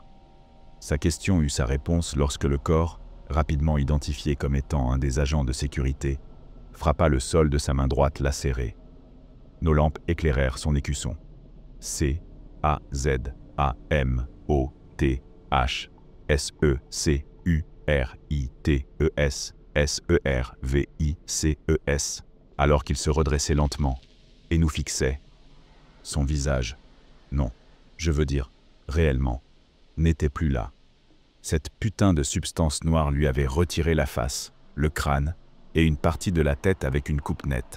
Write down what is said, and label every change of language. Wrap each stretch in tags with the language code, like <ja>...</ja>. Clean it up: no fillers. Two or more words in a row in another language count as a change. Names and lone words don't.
<fr>Sa question eut sa réponse lorsque le corps, rapidement identifié comme étant un des agents de sécurité, frappa le sol de sa main droite lacérée. Nos lampes éclairèrent son écusson. C-A-Z-A-M-O-T-H-S-E-C-U-R-I-T-E-S S-E-R-V-I-C-E-S, alors qu'il se redressait lentement et nous fixait. Son visage, non, je veux dire, réellement, n'était plus là. Cette putain de substance noire lui avait retiré la face, le crâne et une partie de la tête avec une coupe nette.</fr>